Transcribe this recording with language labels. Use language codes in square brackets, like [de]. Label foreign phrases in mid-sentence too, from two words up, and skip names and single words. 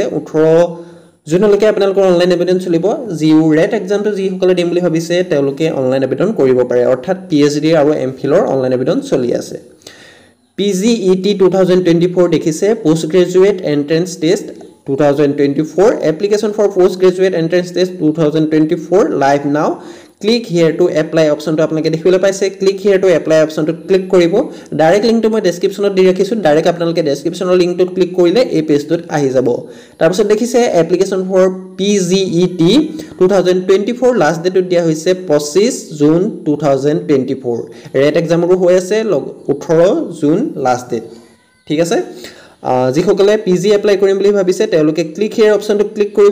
[as] 18 জুনলৈকে আপোনালোকৰ অনলাইন আবেদন চলিব জিউ ৰেট এক্সামটো যি সকলে দিম বুলি ভাবিছে তেওঁলোকে অনলাইন আবেদন কৰিব পাৰে অৰ্থাৎ পিএইচডি আৰু এমফিলৰ অনলাইন আবেদন চলি আছে পিজিইটি 2024 দেখিছে [en] post graduate entrance test [as] 2024 [en] application for postgraduate entrance test 2024 live now click here to apply option to [as] আপোনালোকে দেখিবলৈ পাইছে [en] click here to apply option to [as] click কৰিব [en] direct link [as] টো মই ডেসক্ৰিপচনত দি ৰাখিছো ডাইৰেক্ট আপোনালোকে ডেসক্ৰিপচনৰ লিংকটো ক্লিক কৰিলে এই পেজটোত আহি যাব তাৰ পিছত দেখিছে [en] application for [as] পিজিইটি 2024 [en] last date [as] দিয়া হৈছে 25 জুন 2024 ৰেট এক্সামৰো হৈ আছে 18 জুন [en] last date [as] ঠিক আছে যিসকলে পিজি এপ্লাই কৰিম বুলি ভাবিছে তেওঁলোকে [en] click here [as] অপচনটো ক্লিক কৰিব